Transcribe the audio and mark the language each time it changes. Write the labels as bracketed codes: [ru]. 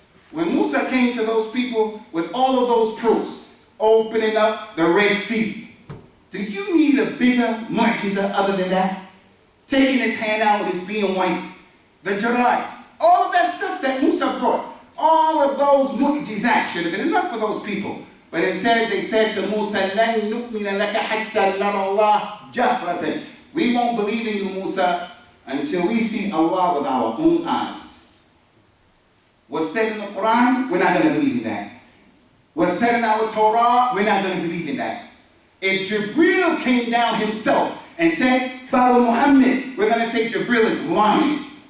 [en] When Musa came to those people with all of those proofs, opening up the Red Sea, do you need a bigger mu'jiza other than that? Taking his hand out and it's being wiped. The Jarad, all of that stuff that Musa brought, all of those mu'jizat should have been enough for those people. But they said to Musa, [ar] لَن نُؤْمِنَ لَكَ حَتَّى نَرَى اللَّهَ جَهْرَةً. [en] We won't believe in you, Musa, until we see Allah with our own eyes. What's said in the Quran, we're not going to believe in that. What's said in our Torah, we're not going to believe in that. If Jibreel came down himself and said, follow Muhammad, we're going to say Jibreel is lying.